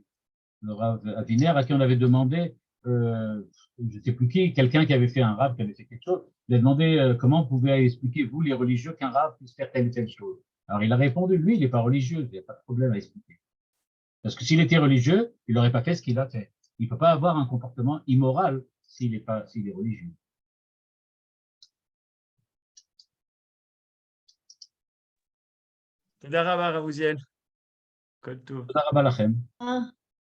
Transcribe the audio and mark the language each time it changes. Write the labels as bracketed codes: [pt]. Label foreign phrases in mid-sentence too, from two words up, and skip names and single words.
[fr] Le Rav Aviner à qui on avait demandé, je ne sais plus qui, quelqu'un qui avait fait un Rav, qui avait fait quelque chose, il a demandé comment vous pouvez expliquer, vous les religieux, qu'un Rav puisse faire telle et telle chose. Alors il a répondu, lui, il n'est pas religieux, il n'y a pas de problème à expliquer. Parce que s'il était religieux, il n'aurait pas fait ce qu'il a fait. Il ne peut pas avoir un comportement immoral s'il est religieux. [he] תודה רבה, הרב עוזיאל. כל טוב. תודה רבה לכם.